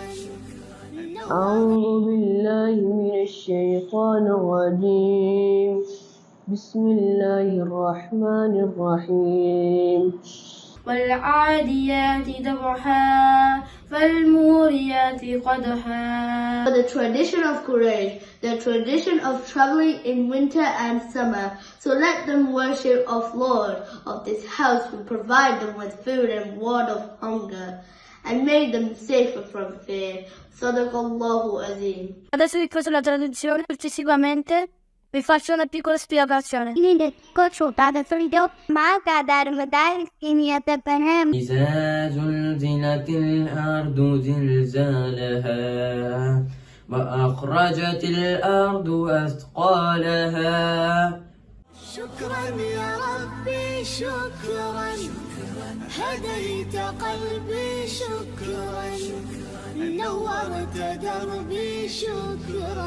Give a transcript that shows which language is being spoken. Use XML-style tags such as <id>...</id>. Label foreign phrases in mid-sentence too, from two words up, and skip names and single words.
<ar>أعوذ بالله من الشيطان الرجيم. بسم الله الرحمن الرحيم. والعاديات ضبحا فالموريات قدحا.</ar> <en>The tradition of Quraysh, the tradition of traveling in winter and summer. So let them worship of Lord of this house who provide them with food and water of hunger and made them safer from fear.</en> <ar>صدق الله العظيم.</ar> <it>Adesso vi faccio la traduzione, successivamente vi faccio una piccola spiegazione.</it> <ar>إذا زلزلت الأرض زلزالها وأخرجت الأرض أثقالها. شكرا يا ربي شكرا، هديت قلبي شكرا، نورت دربي شكرا.</ar>